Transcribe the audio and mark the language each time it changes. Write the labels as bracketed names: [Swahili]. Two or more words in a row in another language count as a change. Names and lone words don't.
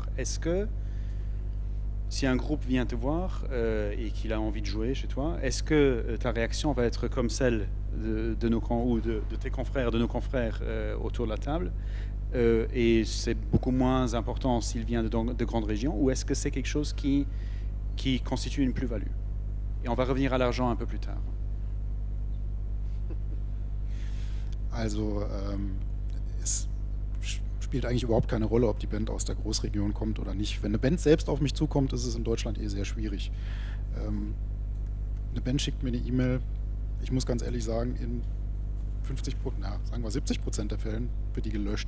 [French] Est-ce que si un groupe vient te voir et qu'il a envie de jouer chez toi, est-ce que ta réaction va être comme celle de tes confrères, de nos confrères autour de la table, et c'est beaucoup moins important s'il vient de grandes régions, ou est-ce que c'est quelque chose qui constitue une plus-value? Et on va revenir à l'argent un peu plus tard. [German] Also, es spielt eigentlich überhaupt keine Rolle, ob die Band aus der Großregion kommt oder nicht. Wenn eine Band selbst auf mich zukommt, ist es in Deutschland sehr schwierig. Eine Band schickt mir eine E-Mail, ich muss ganz ehrlich sagen, in 70% der Fällen wird die gelöscht.